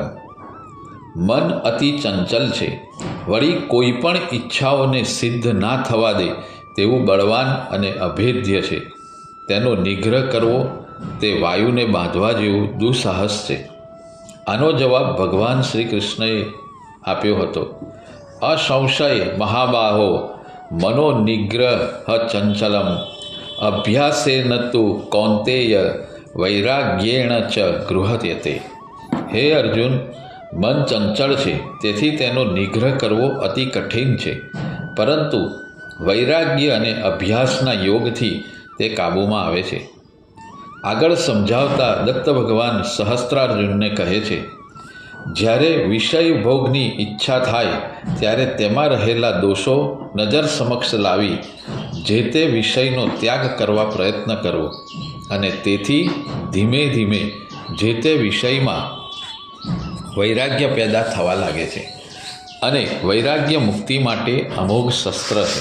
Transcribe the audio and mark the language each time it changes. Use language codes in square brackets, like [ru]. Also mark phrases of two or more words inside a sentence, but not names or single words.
[gu] મન અતિ ચંચલ છે, વળી કોઈ પણ ઈચ્છાઓને સિદ્ધ ના થવા દે તેવું બળવાન અને અભેદ્ય છે। તેનો નિગ્રહ કરવો તે વાયુને બાંધવા જેવું દુઃસાહસ છે। આનો જવાબ ભગવાન શ્રી કૃષ્ણએ આપ્યો હતો। [sa] असंशय महाबाहो मनोनिग्रह चंचलम अभ्यासेन तु कौन्तेय वैराग्येण च गृह्यते। [gu] હે અર્જુન, મન ચંચળ છે, તેથી તેનો નિગ્રહ કરવો અતિ કઠિન છે, પરંતુ વૈરાગ્ય અને અભ્યાસના યોગથી તે કાબૂમાં આવે છે. આગળ સમજાવતા દત્ત ભગવાન સહસ્ત્રાર્જુનને કહે છે, જ્યારે વિષય ભોગની ઈચ્છા થાય ત્યારે તેમાં રહેલા દોષો નજર સમક્ષ લાવી જે તે વિષયનો ત્યાગ કરવા પ્રયત્ન કરવો, અને તેથી ધીમે ધીમે જે તે વિષયમાં વૈરાગ્ય પેદા થવા લાગે છે, અને વૈરાગ્ય મુક્તિ માટે અમોઘ શસ્ત્ર છે.